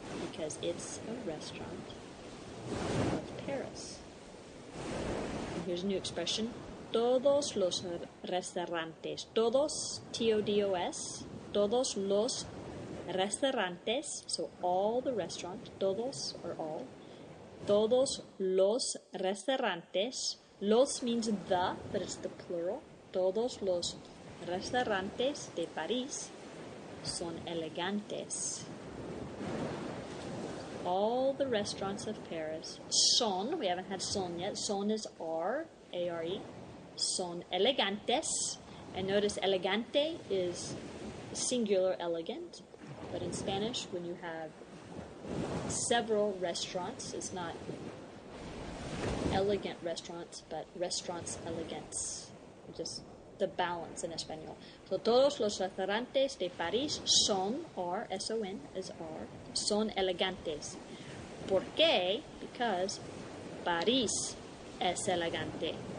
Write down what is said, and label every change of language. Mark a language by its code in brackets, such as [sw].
[en] Because it's a restaurant of Paris. And here's a new expression. [es] Todos los restaurantes. Todos, T-O-D-O-S. Todos los restaurantes. [en] So all the restaurants. [es] Todos [en] or all. [es] Todos los restaurantes. [en] Los means the, but it's the plural. [es] Todos los restaurantes de París son elegantes. [en] All the restaurants of Paris son, we haven't had son yet, son is R, A-R-E, [es] son elegantes, [en] and notice elegante is singular elegant, but in Spanish when you have several restaurants, it's not elegant restaurants, but restaurants elegants, just the balance in Espanol. [es] So todos los restaurantes de París son, R, S-O-N is R, son elegantes. ¿Por qué? [en] Because [es] París es elegante.